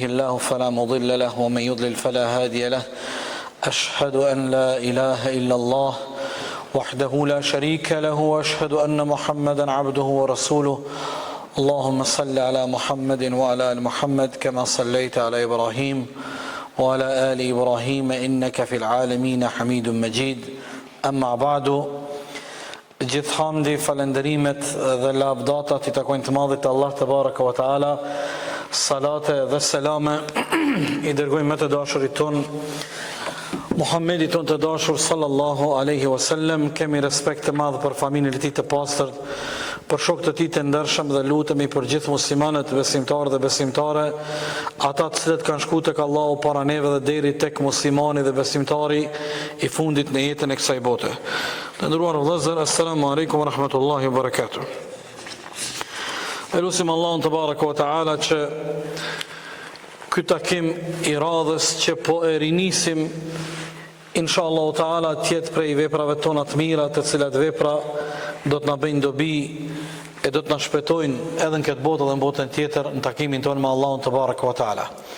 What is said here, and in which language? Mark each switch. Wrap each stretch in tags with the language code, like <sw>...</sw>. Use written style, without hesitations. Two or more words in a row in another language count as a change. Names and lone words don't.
<ar>الله فلا مضل له ومن يضلل فلا هادي له أشهد أن لا إله إلا الله وحده لا شريك له وأشهد أن محمدا عبده ورسوله اللهم صل على محمد وعلى آل محمد كما صليت على إبراهيم وعلى آل إبراهيم إنك في العالمين حميد مجيد أما بعد</ar> <sq>gjithë hamdi, falenderimet dhe lavdatat I takojnë të madhit Allah të</sq> <ar>بارك وتعالى,</ar> <sq>salate dhe selame I dërgojmë me të dashurit ton Muhammedit ton të dashur</sq> <ar>صلى الله عليه وسلم.</ar> <sq>Kemi respekt të madh për familjen e tij të pastër, për shokët e tij të ndershëm dhe lutemi për gjithë muslimanët, besimtarë dhe besimtare, ata të cilët kanë shkuar tek Allahu para neve dhe deri tek muslimani dhe besimtari I fundit në jetën e kësaj bote. Të nderuar vëllezër,</sq> <ar>السلام عليكم ورحمة الله وبركاته.</ar> <sq>Elusim Allahun te</sq> <ar>بارك وتعالى</ar> <sq>që ky takim I radhës që po e rinisim</sq> <ar>إن شاء الله تعالى</ar> <sq>të jetë prej veprave tona të mira, të cilat vepra do të na bëjnë dobi e do të na shpëtojnë edhe në këtë botë dhe në botën tjetër në takimin tonë me Allahun te</sq> <ar>بارك وتعالى.</ar>